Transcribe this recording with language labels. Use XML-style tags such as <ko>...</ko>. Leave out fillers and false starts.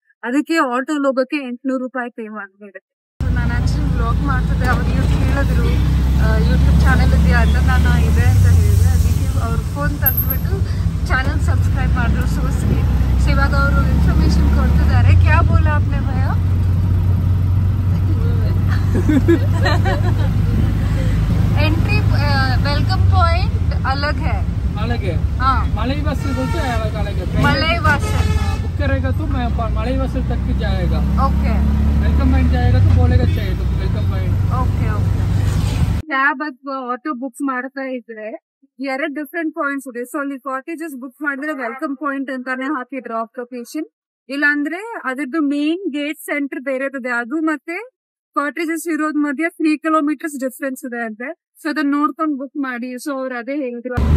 <kn>ಅದಕ್ಕೆ ಆಟೋ ಹೋಗೋಕೆ 800 ರೂಪಾಯಿ ಪೇ ಮಾಡಿದೆ. ನಾನು ಆಕ್ಚುಲಿ ವ್ಲಾಗ್ ಮಾಡ್ತಿದ್ದೆ. ಅವ್ರು ಹೇಳಿದ್ರು ಯೂಟ್ಯೂಬ್ ಚಾನೆಲ್ ಇದೆಯಾ ಅಂತ. ನಾನು ಇದೆ ಅಂತ ಹೇಳಿದೆ. ಅದಕ್ಕೆ ಅವ್ರ ಫೋನ್ ತೆಗೆದ್ಬಿಟ್ಟು ಚಾನೆಲ್ ಸಬ್ಸ್ಕ್ರೈಬ್ ಮಾಡಿದ್ರು. ಸೊ ಇವಾಗ ಅವರು ಇನ್ಫಾರ್ಮೇಶನ್ ಕೊಡ್ತಿದ್ದಾರೆ.</kn> <hi>ಕ್ಯಾ ಬೋಲಾ आपने भैया? एंट्री वेलकम पॉइंट अलग है. हाँ, मलई वासल बोलते हैं, अलग है. मलई वासल बुक करेगा तो मैं मलई वासल तक भी जाएगा. ओके. वेलकम पॉइंट जाएगा तो बोलेगा चाहिए तो वेलकम पॉइंट. ओके.</hi> <kn>ಕ್ಯಾಬ್ ಅಥವಾ ಆಟೋ ಬುಕ್ ಮಾಡ್ತಾ ಇದ್ರೆ 2 ಡಿಫ್ರೆಂಟ್ ಪಾಯಿಂಟ್ಸ್ ಇದೆ. ಸೊ ಅಲ್ಲಿ ಕಾಟೇಜಸ್ ಬುಕ್ ಮಾಡಿದ್ರೆ ವೆಲ್ಕಮ್ ಪಾಯಿಂಟ್ ಅಂತಾನೆ ಹಾಕಿದ್ರು ಆಫ್ ಲೊಕೇಶನ್. ಇಲ್ಲಾಂದ್ರೆ ಅದ್ರದ್ದು ಮೇನ್ ಗೇಟ್ ಸೆಂಟರ್ ಬೇರೆದಿದೆ, ಅದು ಮತ್ತೆ ಕಾಟೇಜಸ್ ಇರೋದ್ ಮಧ್ಯೆ 3 ಕಿಲೋಮೀಟರ್ಸ್ ಡಿಫ್ರೆನ್ಸ್ ಇದೆ ಅಂತೆ. ಸೊ ಅದನ್ನ ನೋಡ್ಕೊಂಡು ಬುಕ್ ಮಾಡಿ. ಸೊ ಅವ್ರು ಅದೇ ಹೇಳಿದ್ರು.</kn>